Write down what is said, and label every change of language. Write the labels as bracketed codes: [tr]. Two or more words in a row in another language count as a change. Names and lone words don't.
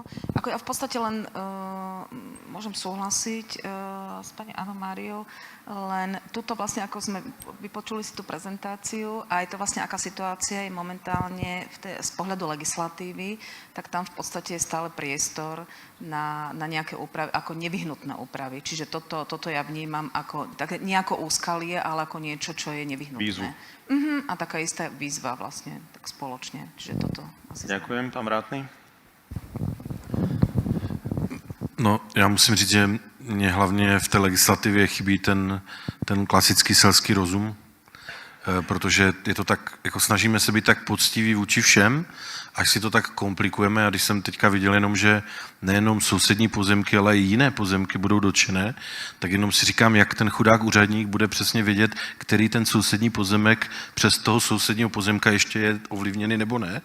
[sk] Ako ja v podstate len môžem súhlasiť s pani Annou Máriou, len tuto vlastne, ako sme vypočuli si tú prezentáciu, a je to vlastne aká situácia je momentálne z pohľadu legislatívy, tak tam v podstate je stále priestor na nejaké úpravy, ako nevyhnutné úpravy. Čiže toto ja vnímam ako, tak nie ako úskalie, ale ako niečo, čo je nevyhnutné. Výzvu. A taká istá výzva vlastne, tak spoločne. Čiže toto asi... Ďakujem, pán Vrátný. [cs] No, já musím říct, že mě hlavně v té legislativě chybí ten klasický selský rozum, protože je to tak, jako snažíme se být tak poctiví vůči všem, až si to tak komplikujeme. A když jsem teďka viděl jenom, že nejenom sousední pozemky, ale i jiné pozemky budou dotčené, tak jenom si říkám, jak ten chudák úředník bude přesně vědět, který ten sousední pozemek přes toho sousedního pozemka ještě je ovlivněný nebo ne.